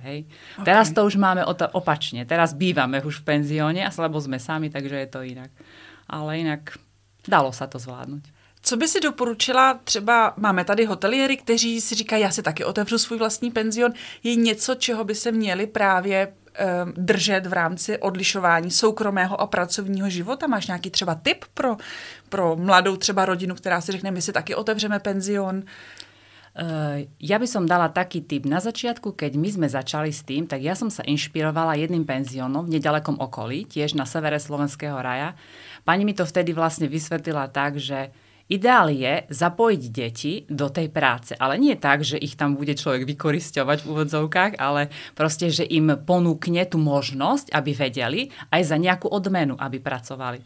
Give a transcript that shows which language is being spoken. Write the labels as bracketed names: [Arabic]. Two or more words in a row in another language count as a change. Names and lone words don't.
[Slovak] Hej. Okay. Teraz to už máme opačne. Teraz bývame už v penzióne a lebo sme sami, takže je to inak. Ale inak dalo sa to zvládnuť. [Czech] Co by si doporučila, třeba máme tady hoteliéry, kteří si říkají, já si taky otevřu svůj vlastní penzion, je něco, čeho by se měli právě držet v rámci odlišování soukromého a pracovního života? Máš nějaký třeba tip pro mladou třeba rodinu, která si řekne, my si taky otevřeme penzion? [Slovak] Ja by som dala taký tip. Na začiatku, keď my sme začali s tým, tak ja som sa inšpirovala jedným penziónom v nedalekom okolí, tiež na severe slovenského raja. Pani mi to vtedy vlastne vysvetlila tak, že ideál je zapojiť deti do tej práce, ale nie tak, že ich tam bude človek vykorisťovať v úvodzovkách, ale proste, že im ponúkne tú možnosť, aby vedeli, aj za nejakú odmenu, aby pracovali.